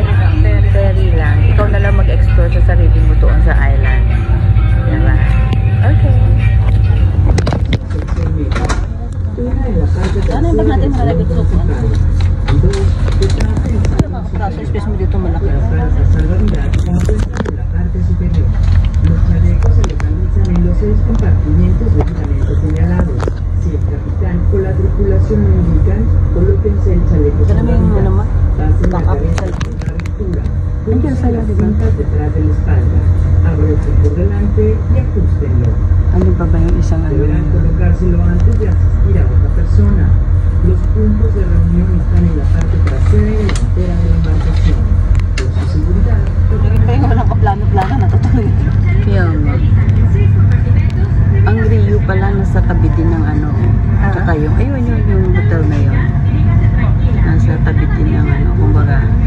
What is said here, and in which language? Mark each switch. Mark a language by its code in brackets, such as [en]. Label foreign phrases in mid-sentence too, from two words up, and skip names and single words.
[tl] Ferry lang. Ikaw na lang mag-explore sa sarili mo doon sa island. Diba? Okay. Ano yung bag natin malalagay sa upuan? Kaso space mo dito malaki. [es] Los chalecos se localizan en los 6 compartimientos debidamente señalados. Si el capitán o la tripulación lo indican, colóquense el chaleco salvavidas. Pasen la cabeza a la abertura. Pónganse las cintas detrás de la espalda. Abrochen por delante y ajustenlo. [tl] Ano ba yung isang [es] Deberán colocárselo antes de asistir a otra persona. Los puntos de reunión están en la parte trasera y delantera de la embarcación. Por su seguridad, [tl] Kaya nga walang kaplano-plano, natutuloy. Yung ang Rio pala nasa tabi din ng ano. Tsaka yung, ayun yung hotel na yun. Nasa tabi din ng ano, kumbaga.